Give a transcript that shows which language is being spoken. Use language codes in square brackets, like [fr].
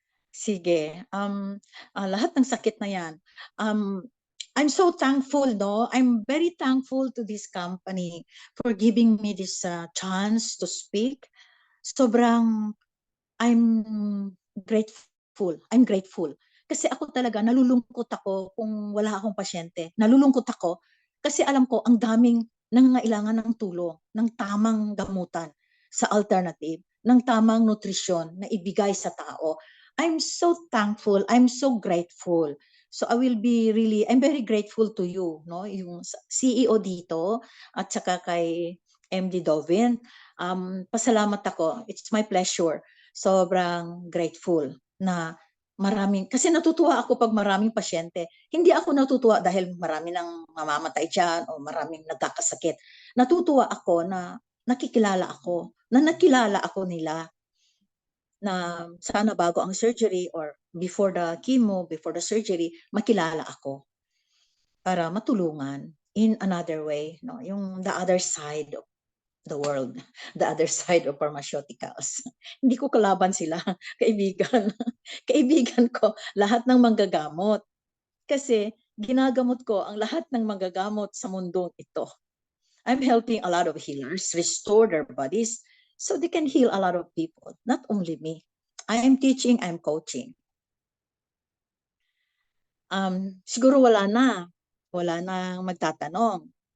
[tl] Sige. Lahat ng sakit na yan. [en] I'm so thankful, [tl] no? [en] I'm very thankful to this company for giving me this chance to speak. I'm grateful. I'm grateful. [tl] Kasi ako talaga, nalulungkot ako kung wala akong pasyente. Nalulungkot ako kasi alam ko ang daming nangangailangan ng tulong, ng tamang gamutan sa alternative, ng tamang nutrisyon na ibigay sa tao. [en] I'm so thankful. I'm so grateful. So I'm very grateful to you, no? [tl] Yung CEO dito at saka kay MD Dovin. Pasalamat ako. [en] It's my pleasure. [tl] Sobrang grateful na kasi natutuwa ako pag maraming pasyente. Hindi ako natutuwa dahil marami nang mamamatay dyan o maraming nagkakasakit. Natutuwa ako na nakilala ako nila na sana bago ang surgery or [en] before the chemo, before the surgery, [tl] makilala ako para matulungan [en] in another way, [tl] no? [en] Yung the other side of the world, the other side of pharmaceuticals. [tl] Hindi ko kalaban sila, kaibigan. Kaibigan ko lahat ng manggagamot. Kasi ginagamot ko ang lahat ng manggagamot sa mundong ito. [en] I'm helping a lot of healers restore their bodies so they can heal a lot of people, not only me. I am teaching, I'm coaching. [tl] Siguro wala nang magtatanong.